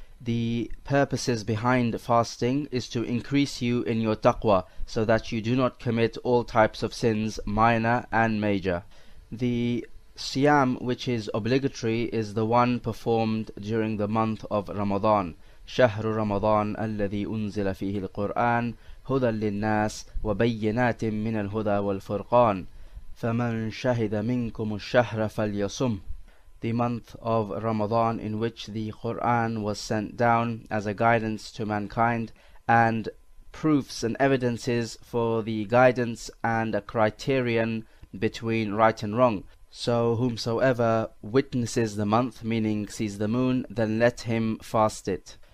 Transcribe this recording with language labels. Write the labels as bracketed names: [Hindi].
[English] The purposes behind fasting is to increase you in your taqwa so that you do not commit all types of sins, minor and major. The Siyam, which is obligatory, is the one performed during the month of Ramadan. [Arabic] شهر رمضان الذي أنزل فيه القرآن هدى للناس وبينات من الهدى والفرقان فمن شهد منكم الشهر فليصم. [English] The month of Ramadan, in which the Quran was sent down as a guidance to mankind and proofs and evidences for the guidance and a criterion between right and wrong. So whomsoever witnesses the month, meaning sees the moon, then let him fast it.